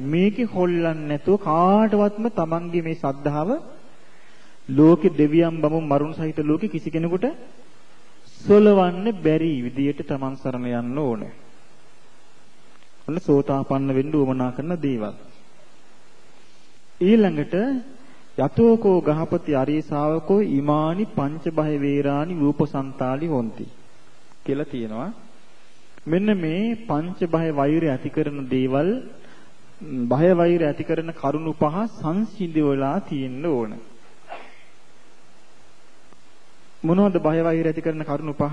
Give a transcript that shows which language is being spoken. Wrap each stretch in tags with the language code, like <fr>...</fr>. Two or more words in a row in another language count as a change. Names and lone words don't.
<si>මේකේ හොල්ලන්නේ නැතුව කාටවත්ම තමන්ගේ මේ ශ්‍රද්ධාව ලෝකේ දෙවියන් බමුණු මරුන් සහිත ලෝකේ කිසි කෙනෙකුට සොලවන්න බැරි විදියට තමන් සරණ යන්න ඕනේ. ඔන්න සෝතාපන්න වෙන්න උවමනා කරන දේවල්.</si> <pi>ඊළඟට යතෝකෝ ගහපති අරිය ශාවකෝ ඉමානි පංච බහ වේරානි රූපසන්තාලි හොಂತಿ</pi> <si>කියලා තියෙනවා. මෙන්න මේ පංච බහ වෛරය ඇති කරන දේවල්, බහ වෛරය ඇති කරන කරුණු පහ සංසිඳවලා තියෙන්න ඕන. මොනවද බහ වෛරය ඇති කරන කරුණු පහ?</si>